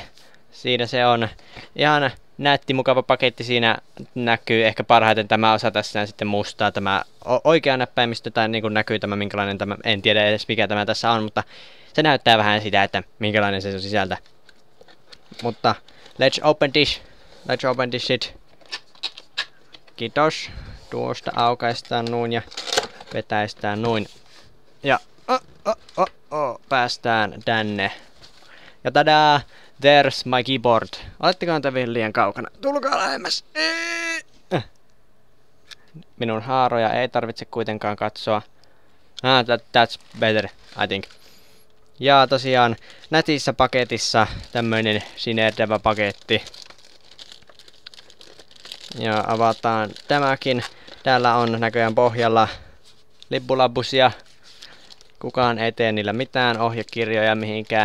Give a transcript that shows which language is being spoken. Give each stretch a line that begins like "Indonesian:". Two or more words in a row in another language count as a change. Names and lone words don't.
Finnish: Siinä se on ihan nätti, mukava paketti. Siinä näkyy ehkä parhaiten tämä osa tässä sitten mustaa, tämä oikea näppäimistö, tai niin kuin näkyy tämä minkälainen tämä, en tiedä edes mikä tämä tässä on, mutta se näyttää vähän sitä, että minkälainen se on sisältä. Mutta
English: let's open this shit.
Finnish: Kiitos. Tuosta aukaistaan noin ja vetäistään noin. Ja päästään tänne. Ja tadaa,
English: there's my keyboard.
Finnish: Olettekohan te vielä liian kaukana? Tulkaa lähemmäs. Minun haaroja ei tarvitse kuitenkaan katsoa.
English: That's better, I think.
Finnish: Ja tosiaan nätissä paketissa tämmöinen sinertävä paketti. Ja avataan tämäkin. Täällä on näköjään pohjalla libbulabbusia. Kukaan ei tee niillä mitään ohjekirjoja mihinkään.